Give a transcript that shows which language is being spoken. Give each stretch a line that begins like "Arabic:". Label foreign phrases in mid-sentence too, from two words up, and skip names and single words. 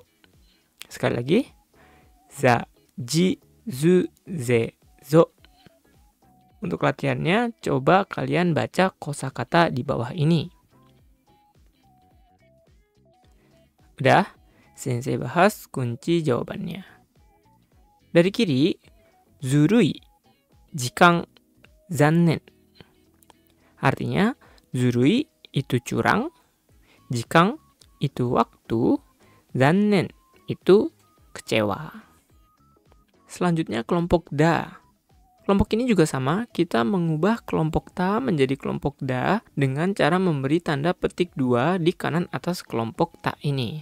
Indonesian: Sekali lagi. Za,
Japanese: Ji, Zu, Ze, Zo.
Indonesian: Untuk latihannya, coba kalian baca kosakata di bawah ini. Udah, sensei bahas kunci jawabannya. Dari kiri,
Japanese: zurui, jikan, zannen.
Indonesian: Artinya, zurui itu curang, jikan itu waktu, zannen itu kecewa. Selanjutnya kelompok Da. Kelompok ini juga sama, kita mengubah kelompok Ta menjadi kelompok Da dengan cara memberi tanda petik 2 di kanan atas kelompok Ta ini.